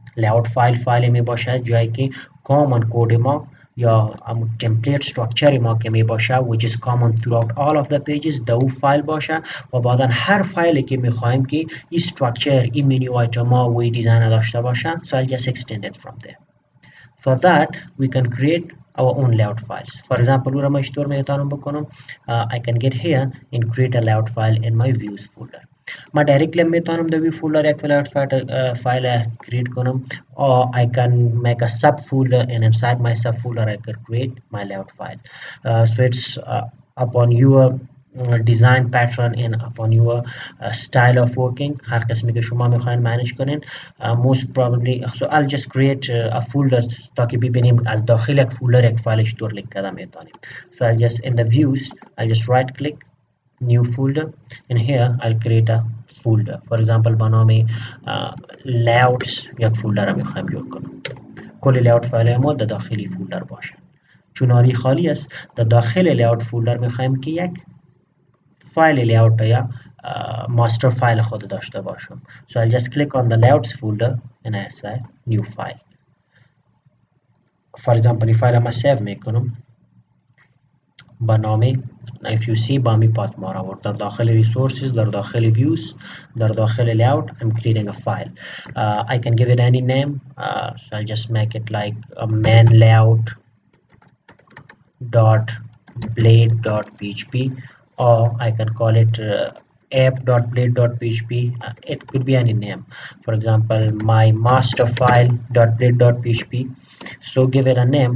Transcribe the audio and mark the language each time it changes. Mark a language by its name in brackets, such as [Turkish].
[Persian] layout فایل می باشه جایی که common کد ما یا template structure ما که می باشه [English] which is common throughout all of the pages [Persian] دو فایل باشه و بعدا هر فایلی که میخوایم که این structure این منیو آیتم ها و این دیزاین داشته باشه [English] so I'll just extend it from there. For that we can create our own layout files. For example [Persian] او را ما چطور میتونم بکنم [English] I can get here and create a layout file in my views folder. [Persian] ما directly میتونم در view folder یک layout file create کنم [English] or I can make a sub folder and inside my sub folder I can create my layout file. So it's upon your design pattern and upon your style of working [Persian] هر قسمی که شما میخواین manage کنین [English] most probably so I'll just create a folder [Persian] تا که ببینیم از داخل یک فولدر یک فایل چطور لینک کردن میتونیم. [English] so I'll just in the views I'll just right click new folder and here I'll create a folder for example [Persian] با نام layouts یک فولدر میخوایم جور کنم کل layout فایل ما در داخلی فولدر باشه چون آری خالی است در داخل layout فولدر میخوایم که یک فایل layout یا master فایل خود داشته باشم. [English] so I'll just click on the layouts folder and I say new file. [Persian] for example این فایل ما سیو میکنم با نام [English] if you see [Persian] با می پات ما را در داخل resources در داخل views در داخل layout [English] I'm creating a file. I can give it any name so I'll just make it like a main layout dot blade dot php or I can call it app.blade.php. It could be any name. For example, my master file .blade.php. So give it a name.